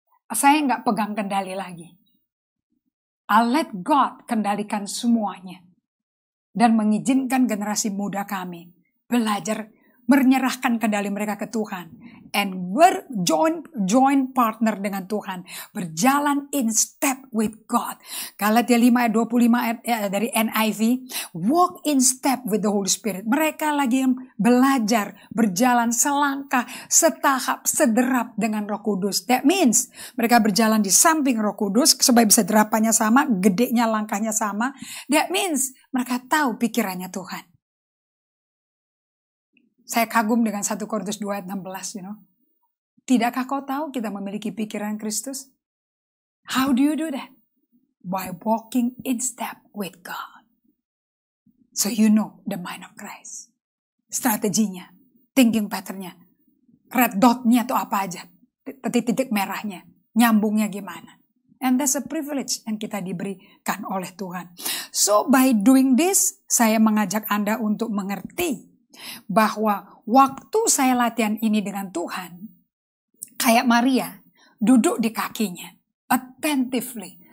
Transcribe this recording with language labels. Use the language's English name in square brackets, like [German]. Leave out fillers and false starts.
[Indonesian] Saya nggak pegang kendali lagi. [English] I'll let God [Indonesian] kendalikan semuanya. Dan mengizinkan generasi muda kami belajar menyerahkan kendali mereka ke Tuhan. [English] And join partner [Indonesian] dengan Tuhan. Berjalan [English] in step with God. [Indonesian] Galatia 5 ayat 25 dari NIV. [English] Walk in step with the Holy Spirit. [Indonesian] Mereka lagi belajar berjalan selangkah, setahap, sederap dengan Roh Kudus. [English] That means [Indonesian] mereka berjalan di samping Roh Kudus supaya bisa derapannya sama, gedenya langkahnya sama. [English] That means [Indonesian] mereka tahu pikirannya Tuhan. Saya kagum dengan 1 Korintus 2 ayat 16, Tidakkah kau tahu kita memiliki pikiran Kristus? [English] How do you do that? By walking in step with God. So you know the mind of Christ. [Indonesian] Strateginya, thinking patternnya, red dotnya itu apa aja, titik-titik merahnya, nyambungnya gimana. [English] And that's a privilege [Indonesian] yang kita diberikan oleh Tuhan. [English] So by doing this, [Indonesian] saya mengajak Anda untuk mengerti bahwa waktu saya latihan ini dengan Tuhan, kayak Maria, duduk di kakinya, [English] attentively.